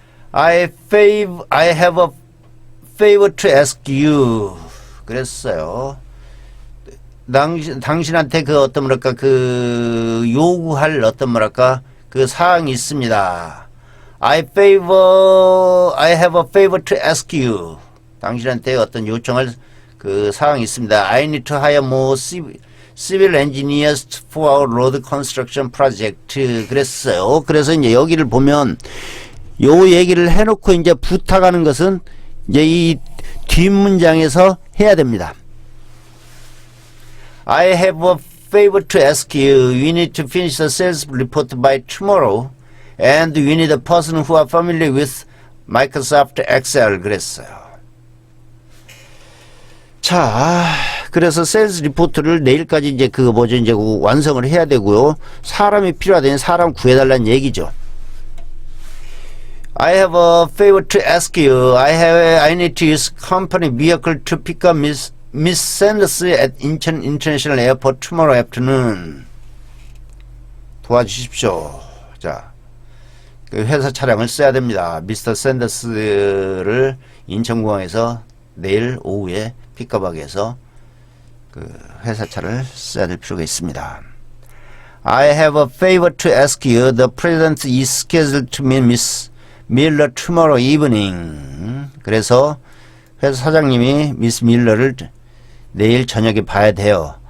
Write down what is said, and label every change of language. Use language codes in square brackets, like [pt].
[en] I have a favor to ask you. [ko] 그랬어요. 당신한테 그 어떤 뭐랄까 그 요구할 어떤 뭐랄까 그 사항이 있습니다. [en] I have a favor to ask you. [ko] 당신한테 어떤 요청할 그 사항이 있습니다. [en] I need to hire more civil engineers for our road construction project. [ko] 그랬어요. 그래서 이제 여기를 보면 요 얘기를 해놓고 이제 부탁하는 것은 이제 이 뒷문장에서 해야 됩니다. [en] I have a favor to ask you. We need to finish the sales report by tomorrow. And we need a person who are familiar with Microsoft Excel. [ko] 그랬어요. 자, 그래서 세일즈 리포트를 내일까지 이제 이제 완성을 해야 되고요. 사람이 필요하다니 사람 구해달라는 얘기죠. [en] I have a favor to ask you. I need to use company vehicle to pick up Miss Sanders at Incheon International Airport tomorrow afternoon. [ko] 도와주십시오. 자, 그 회사 차량을 써야 됩니다. 미스터 샌더스를 인천공항에서 내일 오후에 픽업하기 위해서 그 회사 차를 써야 될 필요가 있습니다. [en] I have a favor to ask you. The president is scheduled to meet Miss Miller tomorrow evening. [ko] 그래서 회사 사장님이 미스 밀러를 내일 저녁에 봐야 돼요.